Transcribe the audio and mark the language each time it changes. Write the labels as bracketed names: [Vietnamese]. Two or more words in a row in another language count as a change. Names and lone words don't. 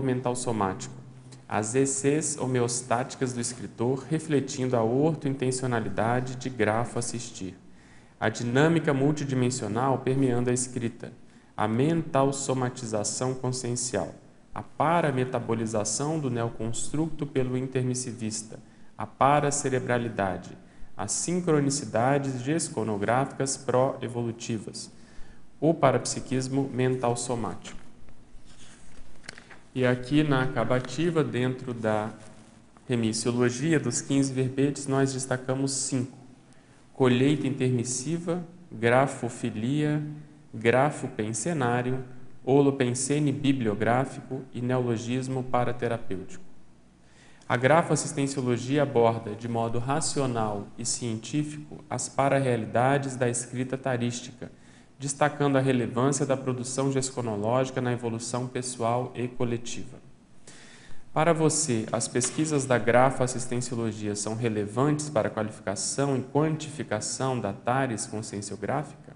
[Portuguese] mental somático, as ECs homeostáticas do escritor refletindo a ortointencionalidade de grafo assistir, a dinâmica multidimensional permeando a escrita, a mental somatização consciencial, a parametabolização do neoconstructo pelo intermissivista, a paracerebralidade, as sincronicidades gesconográficas pró-evolutivas, o parapsiquismo mental somático. E aqui na acabativa, dentro da remissiologia dos 15 verbetes, nós destacamos 5. Colheita intermissiva, grafofilia, grafopensenário, holopensene bibliográfico e neologismo paraterapêutico. A grafoassistenciologia aborda, de modo racional e científico, as pararrealidades da escrita tarística, destacando a relevância da produção gesconológica na evolução pessoal e coletiva. Para você, as pesquisas da grafoassistenciologia são relevantes para a qualificação e quantificação da tares conscienciográfica?